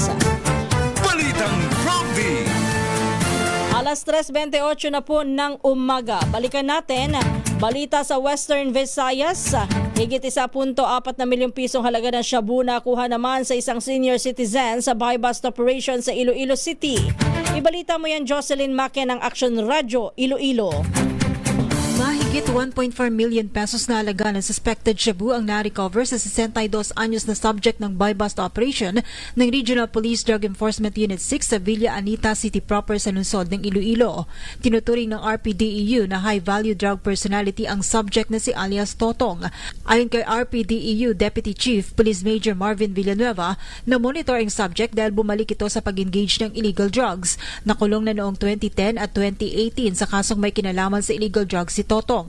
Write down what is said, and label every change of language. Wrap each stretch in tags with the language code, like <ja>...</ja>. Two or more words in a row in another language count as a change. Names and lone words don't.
<tl>Balitang Prompty. Alas 3:28 na po ng umaga. Balikan natin, balita sa Western Visayas. Higit 1.4 milyong pisong halaga ng shabu na kuha naman sa isang senior citizen sa</tl> <en>buy-bust operation</en> <tl>sa Iloilo City. Ibalita mo yan, Jocelyn Maque ng Action Radio, Iloilo. Mahigit 1.4 million pesos na halaga ng suspected shabu ang na-recover sa 62 anyos na subject ng</tl> <en>buy-bust operation</en> <tl>ng Regional Police Drug Enforcement Unit 6 sa Villa Anita City proper sa lungsod ng Iloilo. Tinuturing ng RPDEU na</tl> <en>high-value drug personality</en> <tl>ang subject na si alias Totong. Ayon kay RPDEU Deputy Chief Police Major Marvin Villanueva, na-monitor ang subject dahil bumalik ito sa pag-engage ng</tl> <en>illegal drugs.</en> <tl>Nakulong na noong 2010 at 2018 sa kasong may kinalaman sa</tl> <en>illegal drugs</en> <tl>si Totong.</tl>